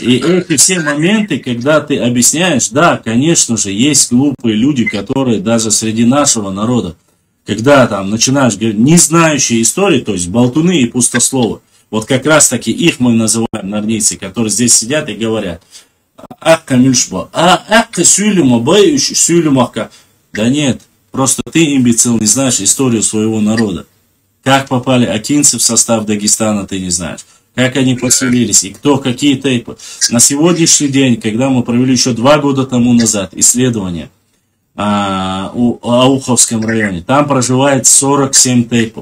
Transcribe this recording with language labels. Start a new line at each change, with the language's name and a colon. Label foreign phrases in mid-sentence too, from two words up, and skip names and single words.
Russian: И эти все моменты, когда ты объясняешь, да, конечно же, есть глупые люди, которые даже среди нашего народа, когда там начинаешь говорить, не знающие истории, то есть болтуны и пустословы, вот как раз таки их мы называем нордийцы, которые здесь сидят и говорят,
Chechen: акка мюльшба, акка сюлюма, бай сюлюмака.
Russian: Да нет, просто ты, имбецил, не знаешь историю своего народа. Как попали акинцы в состав Дагестана, ты не знаешь. Как они поселились и кто, какие тейпы. На сегодняшний день, когда мы провели еще 2 года тому назад исследование в Ауховском районе, там проживает 47 тейпов.